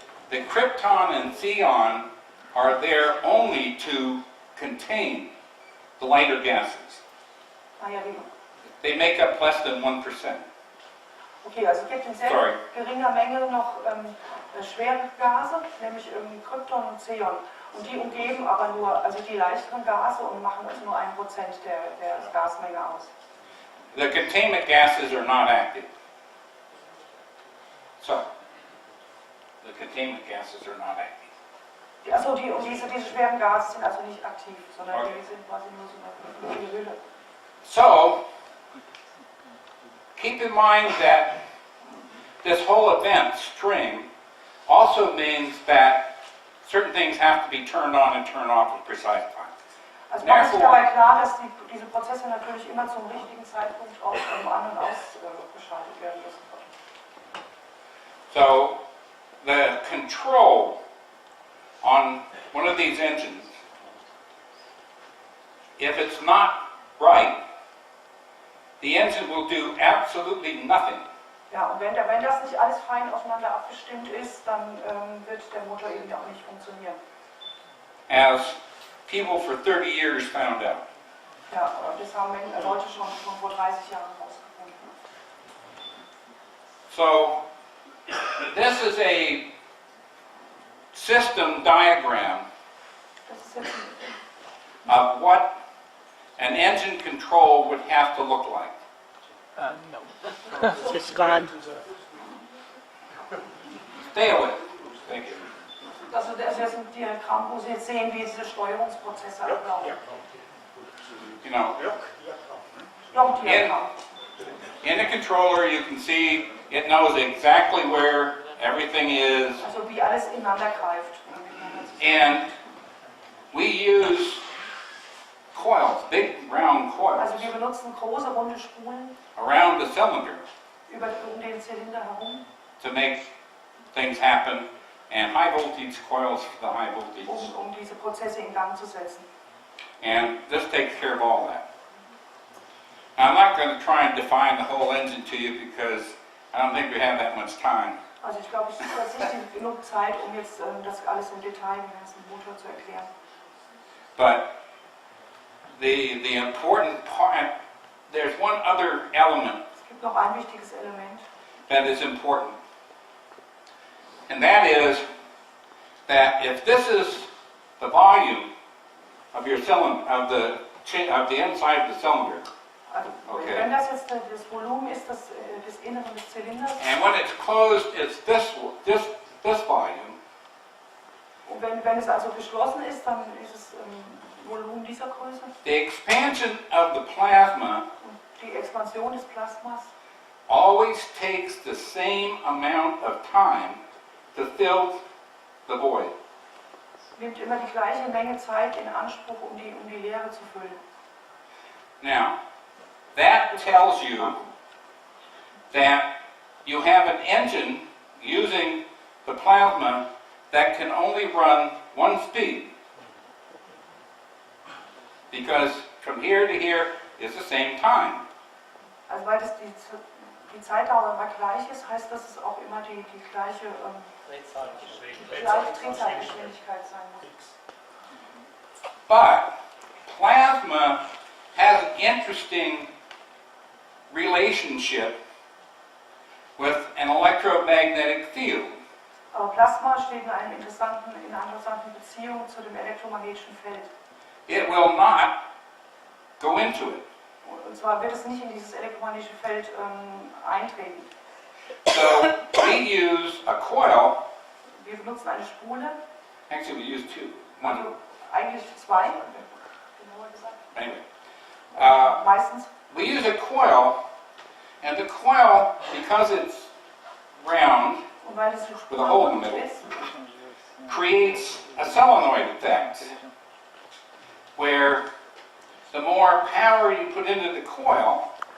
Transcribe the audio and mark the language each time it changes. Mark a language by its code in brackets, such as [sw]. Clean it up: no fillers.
[en] The krypton and xenon are there only to contain the lighter gases. [de] Ah, ja, wie? [en] They make up less than 1%. [de] Okay, also es gibt in sehr geringer Menge noch schwere Gase, nämlich Krypton und Xenon. Und die umgeben aber nur, also die leichteren Gase und machen also nur 1% der Gasmenge aus. [en] The containment gases are not active. So, the containment gases are not active. [de] Achso, diese schweren Gase sind also nicht aktiv, sondern die sind quasi nur so eine Hülle. [en] So, keep in mind that this whole event string also means that certain things have to be turned on and turned off at precise times. [de] Also macht sich dabei klar, dass diese Prozesse natürlich immer zum richtigen Zeitpunkt auch an- und ausgeschaltet werden müssen. [en] So, the control on one of these engines, if it's not right, the engine will do absolutely nothing. [de] Ja, und wenn das nicht alles fein aufeinander abgestimmt ist, dann wird der Motor eben auch nicht funktionieren. [en] As people for 30 years found out. [de] Ja, das haben Leute schon vor 30 Jahren herausgefunden. [en] So, this is a system diagram [de] Das ist jetzt [en] of what an engine control would have to look like. It's gone. Stay away. Thank you. [de] das ist ein Diagramm, wo Sie jetzt sehen, wie diese Steuerungsprozesse ablaufen. [en] You know, [de] Blockdiagramm. [en] in a controller you can see it knows exactly where everything is, [de] Also wie alles ineinander greift. [en] and we use coils, big round coils, [de] Also wir benutzen große runde Spulen [en] around the cylinder [de] um den Zylinder herum, [en] to make things happen, and high voltage coils for the high voltage. [de] um diese Prozesse in Gang zu setzen. [en] And this takes care of all that. Now, I'm not going to try and define the whole engine to you because I don't think we have that much time. [de] Also ich glaube, es ist nicht genug Zeit, um jetzt das alles im Detail, den ganzen Motor zu erklären. [en] But the important part, there's one other element [de] Es gibt noch ein wichtiges Element, [en] that is important. And that is that if this is the volume of your cylinder, of the inside of the cylinder. [de] Also, [en] Okay. [de] wenn das jetzt das Volumen ist des Inneren des Zylinders, [en] And when it's closed, it's this volume. [de] und wenn es also geschlossen ist, dann ist es Volumen dieser Größe. [en] The expansion of the plasma [de] Und die Expansion des Plasmas [en] always takes the same amount of time to fill the void. [de] nimmt immer die gleiche Menge Zeit in Anspruch, um die Leere zu füllen. [en] Now, that tells you that you have an engine using the plasma that can only run one speed. Because from here to here is the same time. [de] Also weil das die Zeitdauer immer gleich ist, heißt das, dass es auch immer die gleiche Drehzahlgeschwindigkeit sein muss. [en] But plasma has an interesting relationship with an electromagnetic field. [de] Aber Plasma steht in einer interessanten Beziehung zu dem elektromagnetischen Feld. [en] It will not go into it. [de] Und zwar wird es nicht in dieses elektromagnetische Feld eintreten. [en] So we use a coil. [de] Wir benutzen eine Spule, [en] Actually, we use two. [de] also [en] One. [de] eigentlich zwei, genauer gesagt. [en] Anyway, [de] Meistens. [en] we use a coil, and the coil, because it's round, [de] Und weil es so [en] With a hole in the [de] spurrund [en] middle. [de] ist, [en] creates a solenoid effect, where the more power you put into the coil,